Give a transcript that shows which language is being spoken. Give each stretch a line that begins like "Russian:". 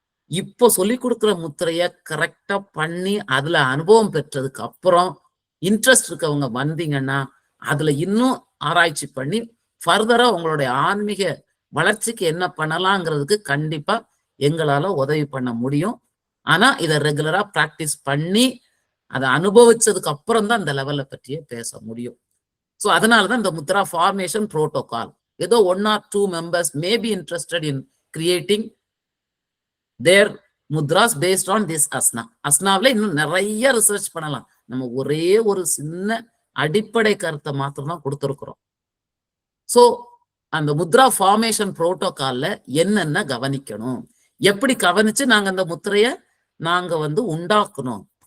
Tamil: இப்போ சொல்லி கொடுக்குற முத்திரைய கரெக்டா பண்ணி அதுல அனுபவம் பெற்றதுக்கு அப்புறம் இன்ட்ரெஸ்ட் இருக்கவங்க வந்தீங்கன்னா அதுல இன்னும் ஆராய்ச்சி பண்ணி ஃபர்தரா உங்களுடைய ஆன்மீக வளர்ச்சிக்கு என்ன பண்ணலாங்கிறதுக்கு கண்டிப்பா எங்களால உதவி பண்ண முடியும். ஆனா இதை ரெகுலரா பிராக்டிஸ் பண்ணி அதை அனுபவிச்சதுக்கு அப்புறம் தான் இந்த லெவல்ல பற்றியே பேச முடியும். ஸோ அதனாலதான் இந்த முத்ரா ஃபார்மேஷன் புரோட்டோகால். ஏதோ
English: 1 or 2 members may be interested in creating their mudras based on this asna.
Tamil: அஸ்னாவில இன்னும் நிறைய ரிசர்ச் பண்ணலாம். நம்ம ஒரே ஒரு சின்ன அடிப்படை கருத்தை மாத்திரம் தான் கொடுத்துருக்குறோம். ஸோ அந்த முத்ரா ஃபார்மேஷன் புரோட்டோகால்ல என்னென்ன கவனிக்கணும், எப்படி கவனிச்சு நாங்க அந்த முத்திரைய நாங்க உண்டாக்கணும்.